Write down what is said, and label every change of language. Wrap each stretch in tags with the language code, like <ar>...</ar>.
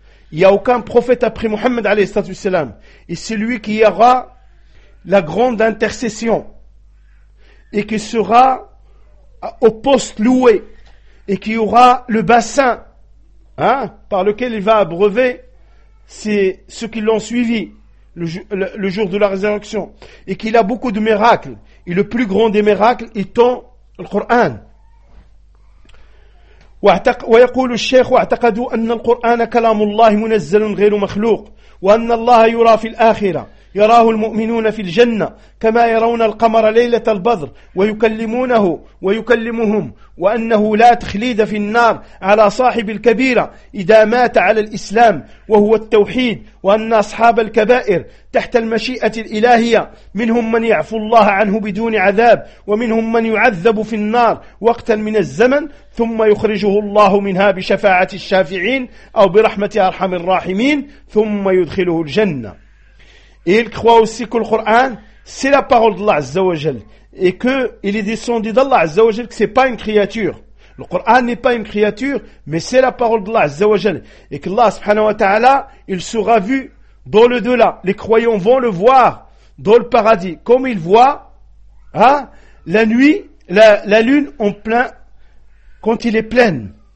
<fr>Il n'y a aucun prophète après Muhammad alayhi salatu wassalam. Et c'est lui qui aura la grande intercession et qui sera au poste loué et qui aura le bassin hein, par lequel il va abreuver c'est ceux qui l'ont suivi le jour de la résurrection et qu'il a beaucoup de miracles et le plus grand des miracles étant le Coran.</fr> <ar>ويقول الشيخ واعتقدوا ان القران كلام الله منزل غير مخلوق وان الله يرى في الاخره يراه المؤمنون في الجنة كما يرون القمر ليلة البدر ويكلمونه ويكلمهم وأنه لا تخليد في النار على صاحب الكبيرة إذا مات على الإسلام وهو التوحيد وأن أصحاب الكبائر تحت المشيئة الإلهية منهم من يعفو الله عنه بدون عذاب ومنهم من يعذب في النار وقتا من الزمن ثم يخرجه الله منها بشفاعة الشافعين أو برحمة أرحم الراحمين ثم يدخله الجنة.</ar> <fr>Et il croit aussi que le Coran, c'est la parole d'Allah, Azza wa Jal. et qu'il est descendu d'Allah Azza wa Jal, que ce n'est pas une créature. Le Coran n'est pas une créature, mais c'est la parole d'Allah Azza wa Jal. Et qu'Allah subhanahu wa ta'ala, il sera vu dans le delà. Les croyants vont le voir dans le paradis, comme ils voient hein, la nuit, la lune en plein, quand il est pleine.</fr>